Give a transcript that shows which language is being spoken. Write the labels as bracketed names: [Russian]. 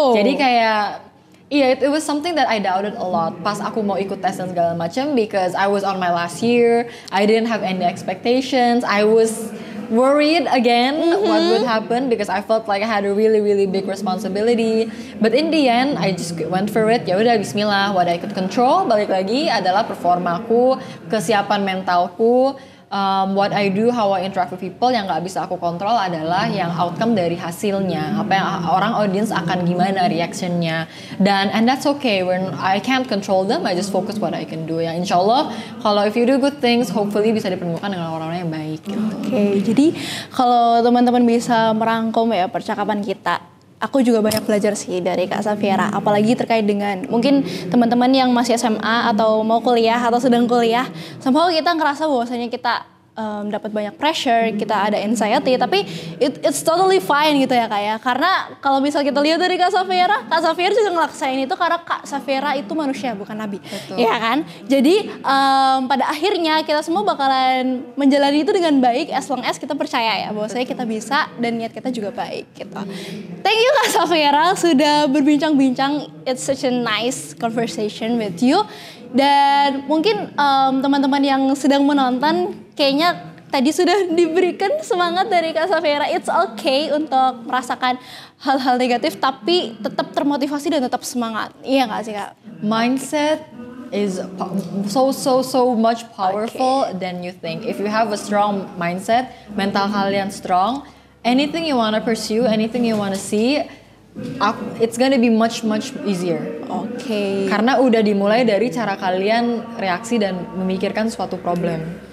[Indonesian] Jadi kayak, [English] it was something that I doubted a lot [Indonesian] pas aku mau ikut tes dan segala macam, [English] because I was on my last year, I didn't have any expectations, I was worried again what would happen because I felt like I had a really really big responsibility, but in the end I just went for it. [Indonesian] Ya udah, bismillah. [English] What I could control, [Indonesian] balik lagi, adalah performaku, kesiapan mentalku. [English] What I do, how I interact with people. [Indonesian] Yang nggak bisa aku kontrol adalah yang outcome dari hasilnya, apa yang orang audience akan gimana reactionnya, [English] and that's okay. When I can't control them, I just focus what I can do. [Indonesian] Ya insya Allah, kalau [English] if you do good things, hopefully [Indonesian] bisa dipertemukan dengan orang-orang yang baik. Oke, jadi kalau teman-teman bisa merangkum ya percakapan kita, aku juga banyak belajar sih dari Kak Safira, apalagi terkait dengan mungkin teman-teman yang masih SMA atau mau kuliah atau sedang kuliah. Somehow kita ngerasa bahwasanya kita dapat banyak pressure, kita ada anxiety, tapi [English] it's totally fine [Indonesian] gitu ya Kak ya. Karena kalau misal kita lihat dari Kak Safira juga ngelaksain itu karena Kak Safira itu manusia, bukan nabi. Betul. Ya kan? Jadi pada akhirnya kita semua bakalan menjalani itu dengan baik [English] as long as [Indonesian] kita percaya ya bahwasanya kita bisa dan niat kita juga baik gitu. [English] Thank you [Indonesian] Kak Safira sudah berbincang-bincang. [English] It's such a nice conversation with you. [Indonesian] Dan mungkin teman-teman yang sedang menonton kayaknya tadi sudah diberikan semangat dari Kak Safira. [English] It's okay [Indonesian] untuk merasakan hal-hal negatif tapi tetap termotivasi dan tetap semangat. Iya gak sih Kak? [English] Mindset is so much powerful than you think. If you have a strong mindset, [Indonesian] mental kalian [English] strong, anything you want to pursue, anything you want to see, it's gonna be much easier. [Indonesian] Oke. Karena udah dimulai dari cara kalian reaksi dan memikirkan suatu problem.